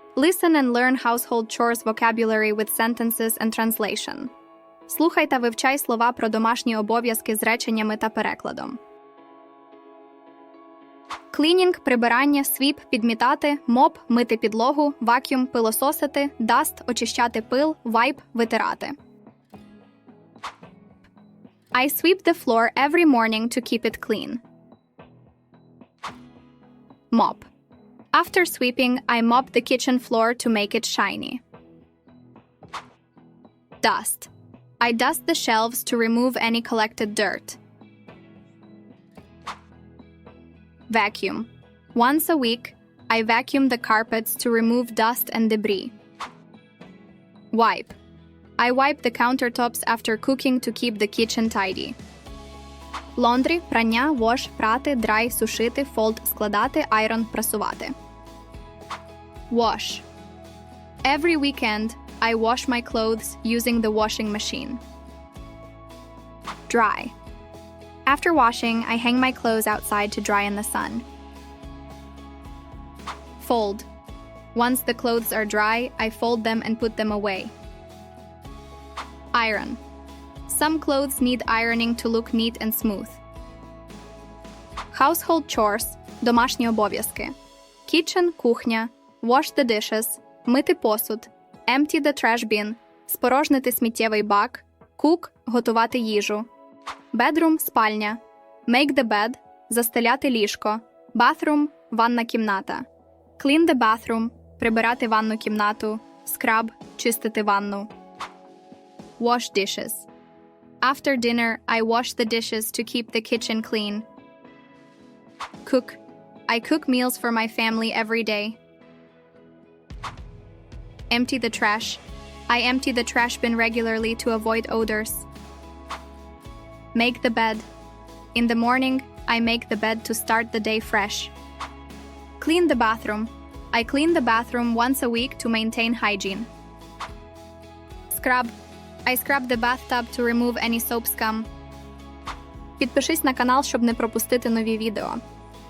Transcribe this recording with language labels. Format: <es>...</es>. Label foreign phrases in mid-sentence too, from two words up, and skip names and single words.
<en>Listen and learn household chores vocabulary with sentences and translation.</en> <uk>Слухай та вивчай слова про домашні обов'язки з реченнями та перекладом. Cleaning – прибирання, sweep – підмітати, mop – мити підлогу, vacuum – пилососити, dust – очищати пил, wipe – витирати.</uk> <en>I sweep the floor every morning to keep it clean. Mop. After sweeping, I mop the kitchen floor to make it shiny. Dust. I dust the shelves to remove any collected dirt. Vacuum. Once a week, I vacuum the carpets to remove dust and debris. Wipe. I wipe the countertops after cooking to keep the kitchen tidy. Laundry –</en> <uk>прання, wash, прати, dry, сушити, fold, складати, iron, прасувати.</uk> <en>Wash. Every weekend, I wash my clothes using the washing machine. Dry. After washing, I hang my clothes outside to dry in the sun. Fold. Once the clothes are dry, I fold them and put them away. Iron. Some clothes need ironing to look neat and smooth. Household chores –</en> <uk>домашні обов'язки. Kitchen – кухня.</uk> <en>Wash the dishes –</en> <uk>мити посуд.</uk> <en>Empty the trash bin –</en> <uk>спорожнити сміттєвий бак. Cook – готувати їжу. Bedroom – спальня.</uk> <en>Make the bed –</en> <uk>застеляти ліжко. Bathroom – ванна кімната.</uk> <en>Clean the bathroom –</en> <uk>прибирати ванну кімнату. Scrub – чистити ванну.</uk> <en>Wash dishes. After dinner, I wash the dishes to keep the kitchen clean. Cook. I cook meals for my family every day. Empty the trash. I empty the trash bin regularly to avoid odors. Make the bed. In the morning, I make the bed to start the day fresh. Clean the bathroom. I clean the bathroom once a week to maintain hygiene. Scrub. I scrub the bathtub to remove any soap scum.</en> <uk>Підпишись на канал, щоб не пропустити нові відео.</uk>